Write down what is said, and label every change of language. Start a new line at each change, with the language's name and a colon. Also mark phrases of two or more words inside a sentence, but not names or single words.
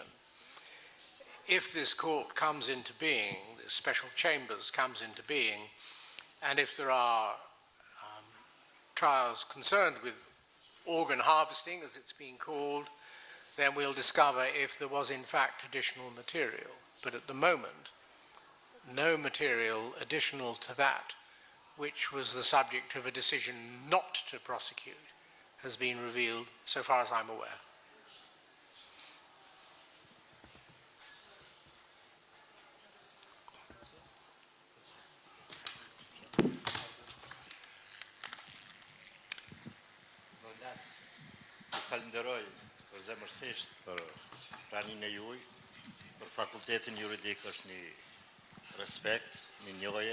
English: If this court comes into being, the special chambers comes into being, and if there are trials concerned with organ harvesting, as it's being called, then we'll discover if there was in fact additional material. But at the moment, no material additional to that, which was the subject of a decision not to prosecute, has been revealed, so far as I'm aware.
Albanian: Falenderoj për zemërsisht për praninë e juaj, për Fakultetin Juridik është një respekt, një njohje.